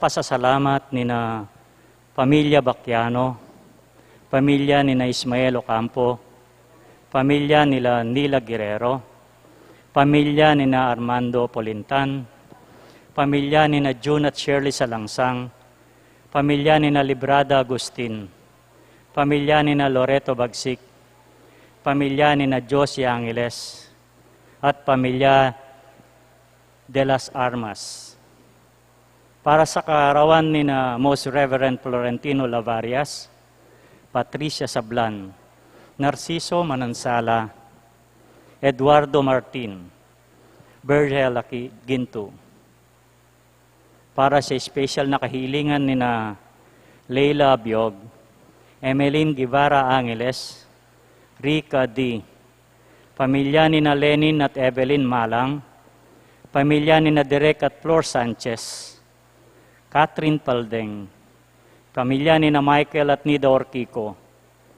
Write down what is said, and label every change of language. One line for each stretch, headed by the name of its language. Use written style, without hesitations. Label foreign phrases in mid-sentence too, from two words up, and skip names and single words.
Filipino: pasasalamat ni na Pamilya Bacchiano, pamilya ni na Ismael Ocampo, pamilya nila Nila Guerrero, pamilya ni na Armando Polintan, pamilya ni na June at Shirley Salangsang, pamilya ni na Librada Agustin, pamilya ni na Loreto Bagsik, pamilya ni na Josie Angeles, at pamilya de las Armas. Para sa kaarawan ni na Most Reverend Florentino Lavarias, Patricia Sablan, Narciso Manansala, Eduardo Martin, Bergela Ginto. Para sa special na kahilingan ni na Leila Abiog, Emeline Guevara Angeles, Rica D., pamilya ni na Lenin at Evelyn Malang, pamilya ni na Derek at Flor Sanchez, Catherine Paldeng, pamilya ni na Michael at Nida Orquico, Mr.